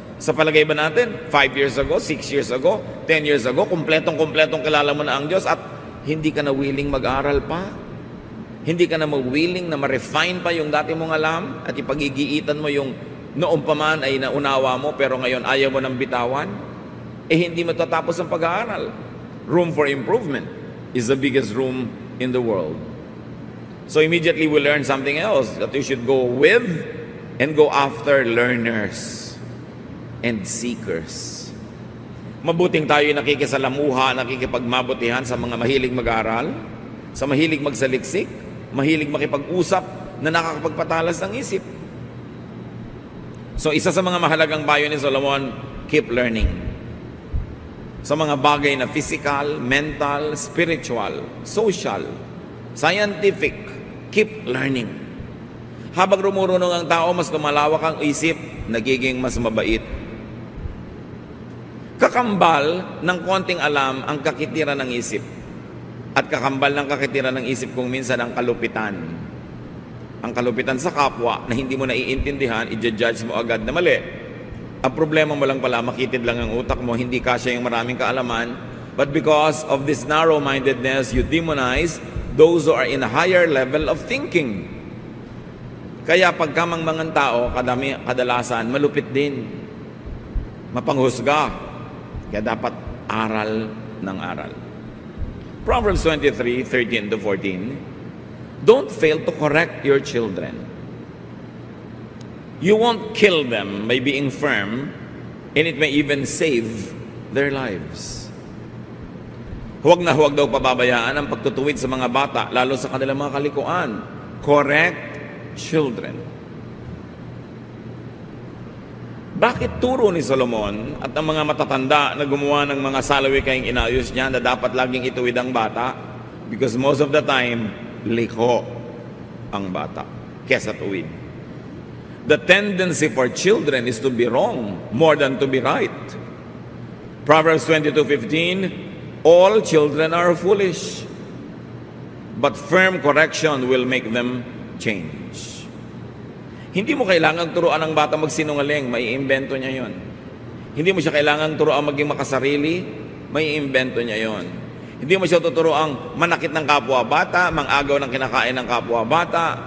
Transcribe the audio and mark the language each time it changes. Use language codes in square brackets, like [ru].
[tl] Sa palagay ba natin, [en] 5 years ago, 6 years ago, [tl] 10 years ago, kumpletong kilala mo na ang Diyos at hindi ka na willing mag-aral pa? Hindi ka na willing na ma-refine pa yung dati mong alam at ipagigiitan mo yung noong pa man ay naunawa mo pero ngayon ayaw mo nang bitawan? Hindi matatapos ang pag-aaral. [en] Room for improvement is the biggest room in the world. So immediately we learn something else, that we should go with and go after learners and seekers. [tl] Mabuting tayo nakikisalamuha, nakikipagmabutihan sa mga mahilig mag-aral, sa mahilig magsaliksik, mahilig makipag-usap na nakakapagpatalas ng isip. So isa sa mga mahalagang payo ni Solomon, [en] keep learning. [tl] Sa mga bagay na [en] physical, mental, spiritual, social, scientific, [tl] keep learning. Habang rumurunong ang tao, mas lumalawak ang isip, nagiging mas mabait. Kakambal ng konting alam ang kakitira ng isip. At kakambal ng kakitira ng isip kung minsan ang kalupitan. Ang kalupitan sa kapwa na hindi mo naiintindihan, i-judge mo agad na mali. Ang problema mo lang pala, makitid lang ang utak mo, hindi kasya yung maraming kaalaman. [en] But because of this narrow-mindedness, you demonize those who are in a higher level of thinking. [tl] Kaya pagkamangmangan tao, kadalasan, malupit din. Mapanghusga. Kaya dapat aral ng aral. Proverbs 23:13-14. [en] Don't fail to correct your children. You won't kill them by being firm, and it may even save their lives. [tl] Huwag na huwag daw pababayaan ang pagtutuwid sa mga bata, lalo sa kanilang mga kalikuan. [en] Correct children. [tl] Bakit turo ni Solomon at ang mga matatanda na gumawa ng mga salawikayang inayos niya na dapat laging ituwid ang bata? [en] Because most of the time, [tl] liko ang bata kesa tuwid. [en] The tendency for children is to be wrong more than to be right. Proverbs 22:15, all children are foolish, but firm correction will make them change. [tl] Hindi mo kailangang turuan ang bata magsinungaling, maiimbento niya yon. Hindi mo siya kailangang turuan maging makasarili, maiimbento niya yon. Hindi mo siya tuturuan manakit ng kapwa-bata, mangagaw ng kinakain ng kapwa-bata.